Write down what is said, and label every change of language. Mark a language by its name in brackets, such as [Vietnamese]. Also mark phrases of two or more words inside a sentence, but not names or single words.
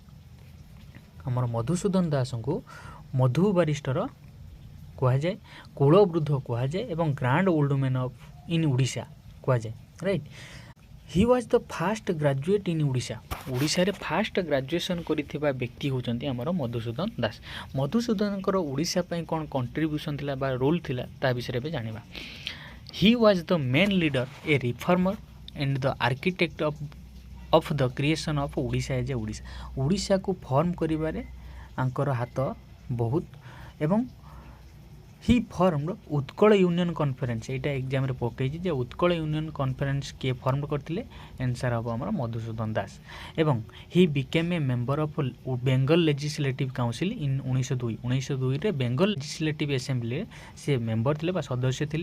[Odia] ଆମର ମଧୁସୂଦନ ଦାସଙ୍କୁ ମଧୁ ବାରିଷ୍ଟର କୁହାଯାଏ, କୁଳବୃଦ୍ଧ କୁହାଯାଏ ଏବଂ [English] grand old man of in Odisha [Odia] କୁହାଯାଏ, ରାଇଟ୍। [English] he was the first graduate in Odisha. [Odia] ଓଡ଼ିଶାରେ [English] first graduation [Odia] କରିଥିବା ବ୍ୟକ୍ତି ହେଉଛନ୍ତି ଆମର ମଧୁସୂଦନ ଦାସ। ମଧୁସୂଦନଙ୍କର ଓଡ଼ିଶା ପାଇଁ କ'ଣ କଣ୍ଟ୍ରିବ୍ୟୁସନ୍ ଥିଲା ବା ରୋଲ୍ ଥିଲା, ତା ବିଷୟରେ ଏବେ ଜାଣିବା। [English] he was the main leader, a reformer and the architect of the creation of Odisha as a Odisha. [Odia] ଓଡ଼ିଶାକୁ ଫର୍ମ କରିବାରେ ଆଙ୍କର ହାତ ବହୁତ, ଏବଂ [English] he formed Utkal Union Conference. [Odia] ଏଇଟା ଏକ୍ଜାମ୍ରେ ପକେଇଛି ଯେ ଉତ୍କଳ ୟୁନିୟନ କନଫରେନ୍ସ କିଏ ଫର୍ମ କରିଥିଲେ, ଆନ୍ସର୍ ହେବ ଆମର ମଧୁସୂଦନ ଦାସ। ଏବଂ [English] he became a member of Bengal Legislative Council in 1902ରେ [Odia] ବେଙ୍ଗଲ ଲେଜିସ୍ଲେଟିଭ୍ ଆସେମ୍ବଲିରେ ସେ ମେମ୍ବର ଥିଲେ ବା ସଦସ୍ୟ ଥିଲେ।